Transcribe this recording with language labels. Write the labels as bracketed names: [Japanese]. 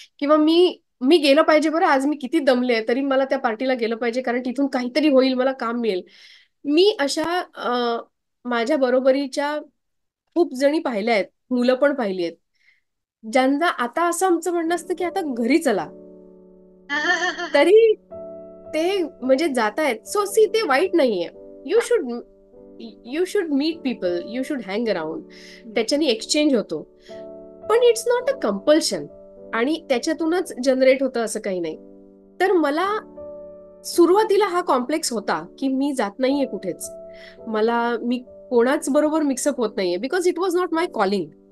[Marathi] किंवा मी गेलं पाहिजे, बरं आज मी किती दमले तरी मला त्या पार्टीला गेलं पाहिजे कारण तिथून काहीतरी होईल, मला काम मिळेल. मी अशा माझ्या बरोबरीच्या खूप जणी पाहिल्या आहेत, मुलं पण पाहिली आहेत, ज्यांना आता असं आमचं म्हणणं असतं की आता घरी चला, तरी ते म्हणजे जात आहेत. सो सी, ते वाईट नाहीये. यू हा. [English] Should you should meet people, you should hang around. [Marathi] त्याच्याने एक्सचेंज होतो. पण [English] It's not a compulsion. [Marathi] आणि त्याच्यातूनच जनरेट होतं असं काही नाही. तर मला सुरुवातीला हा कॉम्प्लेक्स होता की मी जात नाहीये कुठेच, मी कोणाच बरोबर मिक्सअप होत नाहीये, [English] Because it was not my calling.